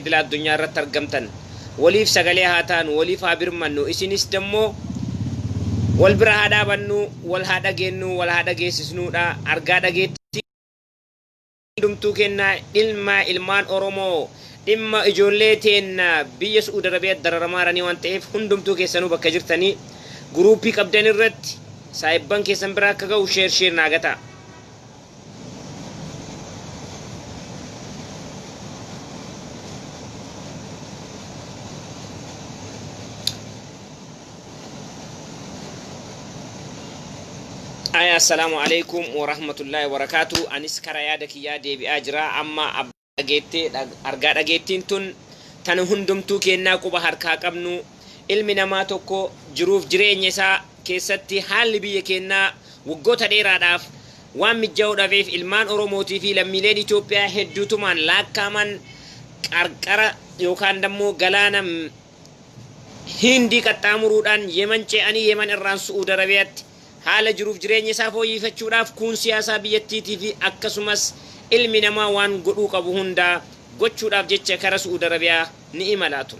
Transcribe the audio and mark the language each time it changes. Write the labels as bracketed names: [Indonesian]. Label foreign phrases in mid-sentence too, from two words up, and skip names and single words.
[Oromo] idila addunyaa irratti argamtan waliif sagalee haa taanu waliif haa birmannu isinis dammoo wal bira haa dhaabannu wal haa dhageennu wal haa dhageessisnuudha argaa dhageetti hundumtuu kennaa ilmaan Oromoo dhimma ijoollee teennaa biyya Su'uud Arabiyaa dararamaaranii waan ta'eef hundumtuu keessanuu bakka jirtanii guruupii qabdan irratti saayibban keessan bira akka ga'u sheer naa gataa. [Arabic] السلام عليكم ورحمة الله وبركاته. [Oromo] Anis kara yaada kiyyaa deebi'aa jira amma argaa dhageettiin tun tan hundumtuu kennaa quba harkaa qabnu ilmi namaa tokko jiruuf jireenya isaa keessatti haalli biyya kennaa waggoota dheeraadhaaf waan mijjaa'uudhaaf ilmaan Oromootii fi lammiileen Itoophiyaa hedduutumaan laakkaaman qarqara yookaan dammoo galaana Hindii qaxxaamuruudhaan Yemen ce'anii Yemen irraan Su'uud Arabiyaatti haala jiruuf jireenya isaa fooyyeffachuudhaaf kun siyaasaa biyyattiitii fi akkasumas ilmi namaa waan godhuu qabu hundaa gochuudhaaf jecha kara Su'uud Arabiyaa ni imalaa ture.